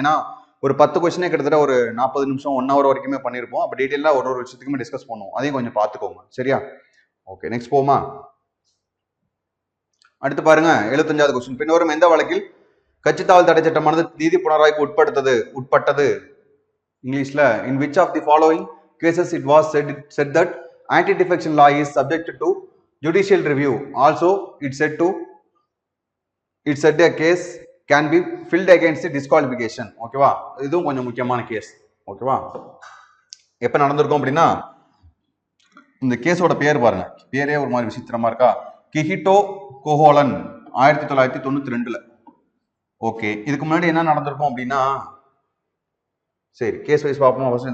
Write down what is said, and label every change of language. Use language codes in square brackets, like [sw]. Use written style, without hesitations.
[ta] ஏன்னா ஒரு 10 கொஸ்டினே கிட்டத்தட்ட ஒரு 40 நிமிஷம் 1 ஹவர் வரைக்குமே பண்ணியிருப்போம். அப்போ டீட்டெயிலாக ஒரு விஷயத்துக்குமே டிஸ்கஸ் பண்ணுவோம். அதையும் கொஞ்சம் பார்த்துக்கோங்க. சரியா? ஓகே. நெக்ஸ்ட் போமா. அடுத்து பாருங்க 75வது கொஸ்டின். பின்வரும் எந்த வழக்கில் கட்சித்தாவல் தடை சட்டமானது நீதி புனராய்வு உட்பட்டது? இங்கிலீஷ்ல [en] in which of the following cases it was said that anti-defection law is subjected to judicial review. Also it said a case can be filed against the disqualification. [ta] ஓகேவா? இதுவும் கொஞ்சம் முக்கியமான கேஸ். ஓகேவா? எப்ப நடந்திருக்கும் அப்படின்னா, இந்த கேஸோட பேர் பாருங்க, பேரே ஒரு மாதிரி விசித்திரமா இருக்கா. கிஹிட்டோ கோஹோலன் 1992ல. ஓகே. இதுக்கு முன்னாடி என்ன நடந்திருக்கும் அப்படின்னா, சரி கேஸ் வைஸ் பார்ப்போம்.